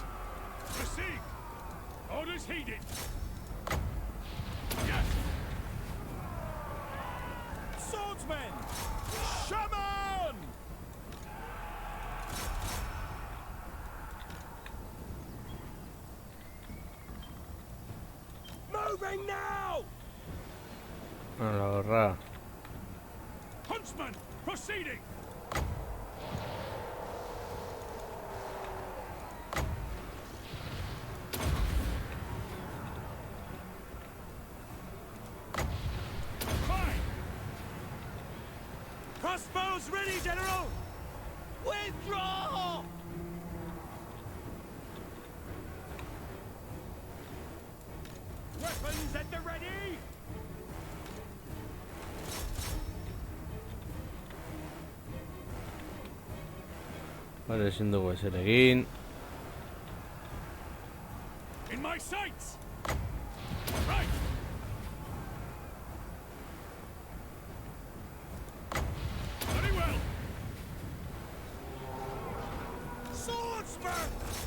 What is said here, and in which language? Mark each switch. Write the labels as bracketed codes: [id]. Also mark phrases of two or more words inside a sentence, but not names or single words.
[en] Proceed! Orders heeded! Yes! Swordsmen! Shaman! Moving now! [eu] Hala, horra. [en] Huntsman! Proceeding! Fine! Crossbows ready, General! Withdraw! Weapons at the ready! [eu] Vale, ezin dugu ezer egin. [en] In my sights! Right! Very well! Swordsman!